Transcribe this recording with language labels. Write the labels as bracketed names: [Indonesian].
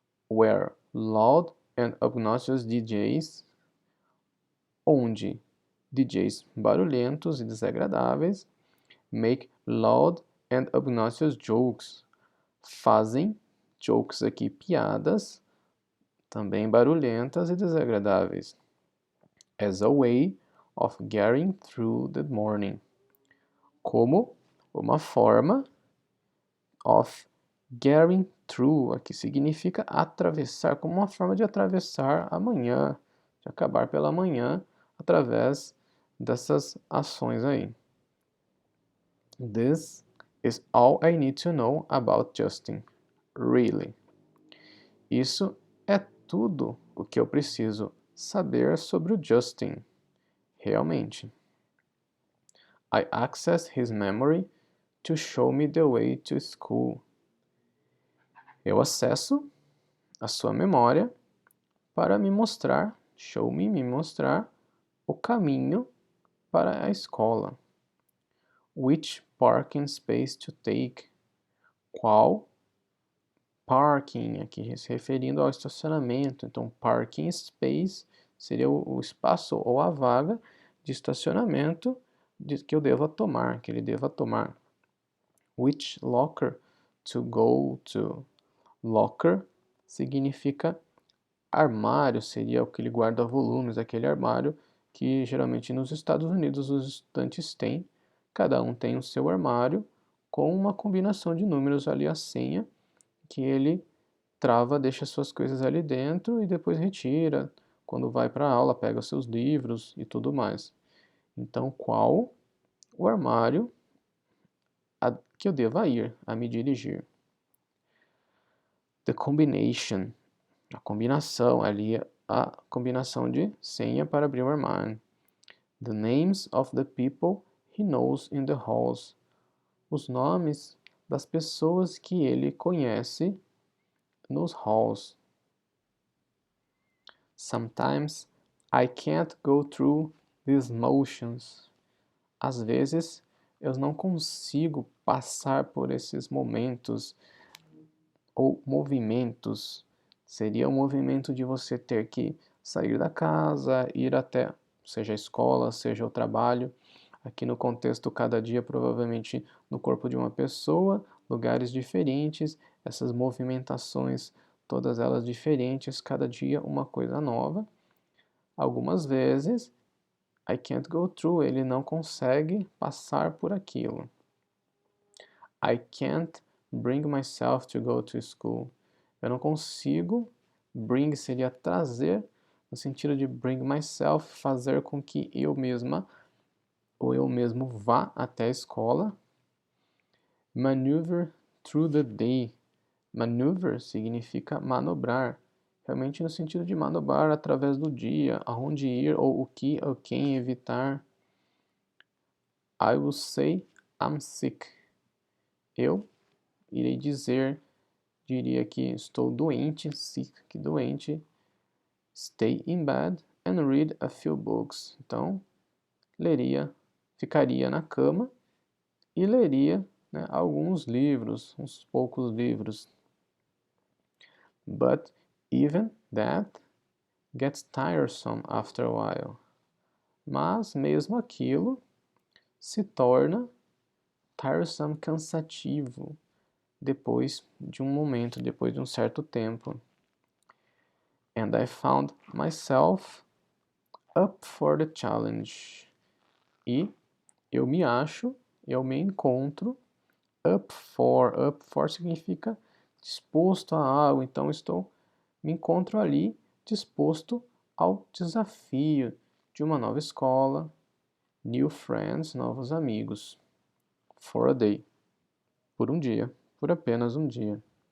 [English] Where loud and obnoxious DJs, [Portuguese] onde DJs barulhentos e desagradáveis [English] make loud and obnoxious jokes, [Portuguese] fazem jokes aqui, piadas, também barulhentas e desagradáveis, [English] as a way of getting through the morning, [Portuguese] como uma forma [English] of getting through, [Portuguese] aqui significa atravessar, como uma forma de atravessar a manhã, de acabar pela manhã através dessas ações aí. [English] This is all I need to know about Justin. Really. [Portuguese] Isso é tudo o que eu preciso saber sobre o Justin. Realmente. [English] I access his memory to show me the way to school. [Portuguese] Eu acesso a sua memória para me mostrar, me mostrar o caminho para a escola. [English] Which parking space to take? [Portuguese] Qual parking, aqui se referindo ao estacionamento. Então, parking space seria o espaço ou a vaga de estacionamento que eu deva tomar, que ele deva tomar. [English] Which locker to go to? [Portuguese] Locker significa armário, seria aquele guarda-volumes, aquele armário que geralmente nos Estados Unidos os estudantes têm. Cada um tem o seu armário com uma combinação de números ali, a senha, que ele trava, deixa suas coisas ali dentro e depois retira. Quando vai para a aula, pega seus livros e tudo mais. Então, qual o armário que eu deva ir a me dirigir? [English] The combination, [Portuguese] a combinação ali, a combinação de senha para abrir o armário. [English] The names of the people he knows in the halls. [Portuguese] Os nomes das pessoas que ele conhece nos halls. [English] Sometimes I can't go through these motions. [Portuguese] Às vezes eu não consigo passar por esses momentos ou movimentos. Seria o movimento de você ter que sair da casa, ir até, seja a escola, seja o trabalho. Aqui no contexto, cada dia, provavelmente no corpo de uma pessoa, lugares diferentes, essas movimentações, todas elas diferentes, cada dia uma coisa nova. Algumas vezes, [English] I can't go through, [Portuguese] ele não consegue passar por aquilo. [English] I can't bring myself to go to school. [Portuguese] Eu não consigo, bring seria trazer, no sentido de [English] bring myself, [Portuguese] fazer com que eu mesma ou eu mesmo vá até a escola. [English] Maneuver through the day. [Portuguese] Maneuver significa manobrar, realmente no sentido de manobrar através do dia, aonde ir ou o que ou quem evitar. [English] I will say I'm sick. [Portuguese] Eu irei diria que estou doente, sick, doente. [English] Stay in bed and read a few books. [Portuguese] Então, ficaria na cama e leria, né, alguns livros, uns poucos livros. But even that gets tiresome after a while. Mas mesmo aquilo se torna tiresome, cansativo, depois de um momento, depois de um certo tempo. [English] And I found myself up for the challenge. [Portuguese] E eu me encontro up for significa disposto a algo, então me encontro ali disposto ao desafio de uma nova escola, [English] new friends, [Portuguese] novos amigos, [English] for a day, [Portuguese] por um dia, por apenas um dia.